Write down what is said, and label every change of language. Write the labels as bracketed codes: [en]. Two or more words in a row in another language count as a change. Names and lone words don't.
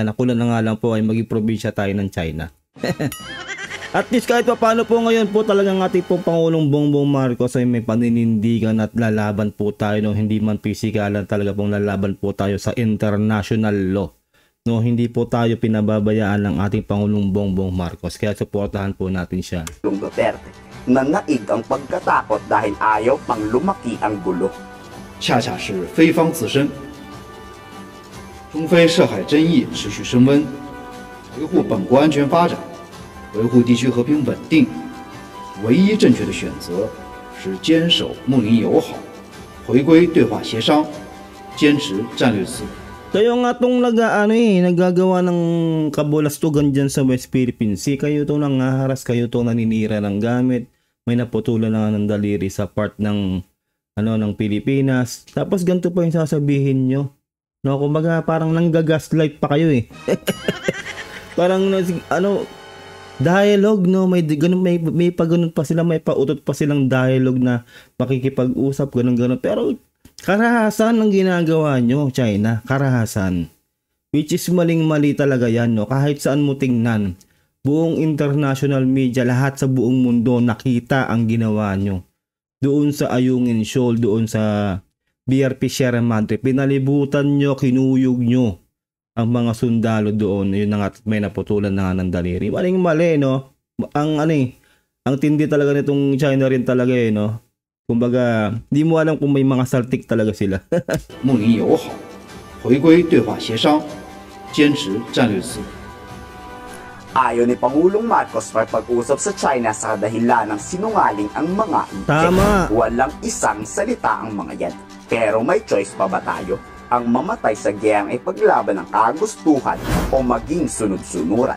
[tl] Nakulan na nga lang po ay maging probinsya tayo ng China. [en] At least [tl] kahit pa paano po ngayon po talagang ating po Pangulong Bongbong Marcos ay may paninindigan at lalaban po tayo, no? Hindi man pisikalan, talaga pong lalaban po tayo sa [en] international law. [tl] No, hindi po tayo pinababayaan ng ating Pangulong Bongbong Marcos. Kaya suportahan po natin siya. Duterte, nanaig ang pagkatakot dahil ayaw pang lumaki ang gulo. [zh] 恰恰是非方自身。中非涉海争议持续升温，维护本国安全发展，维护地区和平稳定，唯一正确的选择是坚守睦邻友好，回归对话协商，坚持战略自主。 [tl] Kayo nga itong naggagawa ng kabulastugan dyan sa West Philippine Sea. Kayo itong nangaharas, kayo itong naninira ng gamit. May naputulan na ng daliri sa part ng ng Pilipinas. Tapos ganito pa yung sasabihin nyo. No, kumbaga parang nanggagaslight pa kayo eh. Parang dialogue, no, may pa ganun pa sila, may pautot pa silang dialogue na makikipag-usap, ganun. Pero karahasan ang ginagawa nyo, China. Karahasan. [en] Which is [tl] maling-mali talaga yan, no? Kahit saan mo tingnan, buong [en] international media, [tl] lahat sa buong mundo nakita ang ginawa nyo. Doon sa Ayungin Shoal, doon sa BRP Sierra Madre, pinalibutan nyo, kinuyog nyo ang mga sundalo doon. Yun na nga, may naputulan na nga ng daliri. Maling-mali, no? Ang tindi talaga nitong China rin talaga eh, no? Kumbaga, di mo alam kung may mga saltik talaga sila. [zh] 睦邻友好，回归对话协商，坚持战略自主。 [tl] Ayaw ni Pangulong Marcos pag-usap sa China sa dahilan ng sinungaling ang mga ite. Tama. Walang isang salita ang mga yan. Pero may choice pa ba tayo? Ang mamatay sa giyang ay paglaban ng kagustuhan o maging sunod-sunuran.